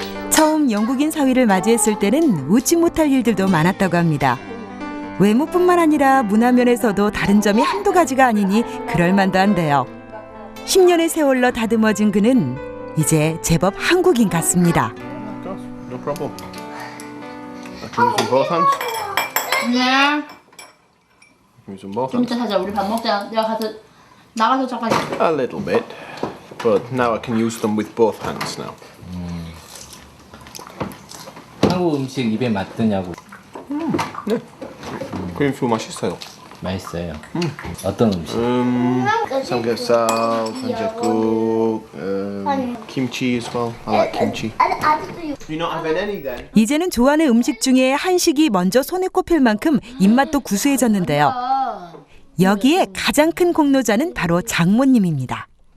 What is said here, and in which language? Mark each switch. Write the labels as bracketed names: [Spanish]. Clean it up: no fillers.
[Korean] 처음 영국인 사위를 맞이했을 때는 웃지 못할 일들도 많았다고 합니다. 외모뿐만 아니라 문화면에서도 다른 점이 한두 가지가 아니니 그럴만도 한데요. 10년의 세월로 다듬어진 그는 이제 제법 한국인 같습니다. [English] No problem. I can use them both hands. [Korean] 네. [English] I can use them both [Korean] 좀 [English] hands. [Korean] 이따 하자. 우리 밥 먹자. 내가 나가서 잠깐. [English] A little bit, but now I can use them with both hands now. [Korean] 한국 음식 입에 맞드냐고. 크림프 맛있어요. 맛있어요. 어떤 음식? [English] 삼겹살, 한제국, kimchi as well. I like kimchi. You not having any then? [Korean] 이제는 좋아하는 음식 중에 한식이 먼저 손에 꼽힐 만큼 입맛도 구수해졌는데요. 여기에 가장 큰 공로자는 바로 장모님입니다.